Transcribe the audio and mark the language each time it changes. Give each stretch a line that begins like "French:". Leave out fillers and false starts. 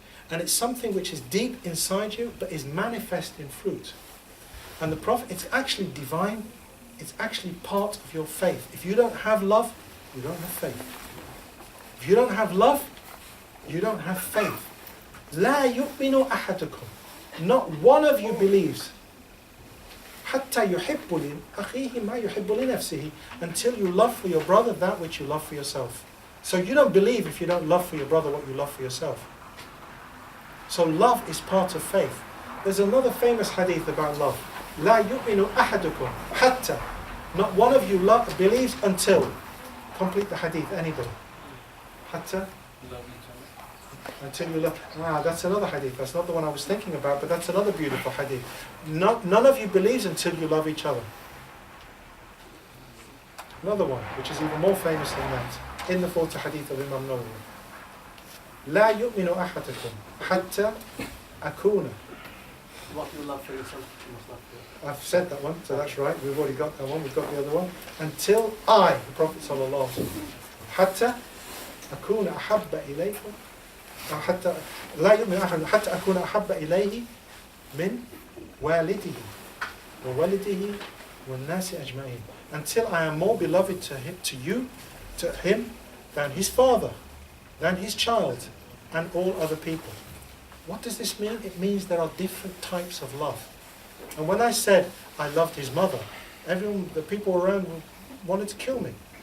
English: And it's something which is deep inside you, but is manifest in fruit. And the Prophet, it's actually divine, it's actually part of your faith. If you don't have love, you don't have faith. If you don't have love, you don't have faith.
Arabic: لا يؤمن أحدكم.
English: Not one of you believes.
Arabic: حتى يحب لأخيه ما يحب لنفسه.
English: Until you love for your brother that which you love for yourself. So you don't believe if you don't love for your brother what you love for yourself. So love is part of faith. There's another famous hadith about love.
Arabic: لا يؤمن أحدكم حتى.
English: Not one of you believes until. Complete the hadith, anybody.
Arabic: حتى.
English: Until you love. That's another hadith. That's not the one I was thinking about, but that's another beautiful hadith. None of you believes until you love each other. Another one, which is even more famous than that, in the 40 hadith of Imam Nawawi.
Arabic: لا يؤمن أحدكم حتى أكون.
English: What you love for yourself, you must love for I've said that one, so that's right. We've already got that one. We've got the other one. Until I, the Prophet sallallahu alaihi wasallam,
Arabic: حتى أكون أحب إليكم. حتى لا يؤمن أحد حتى أكون أحب إليه من والده وولده والناس أجمعين.
English: Until I am more beloved to him than his father, than his child, and all other people. What does this mean? It means there are different types of love. And when I said I loved his mother, the people around wanted to kill me.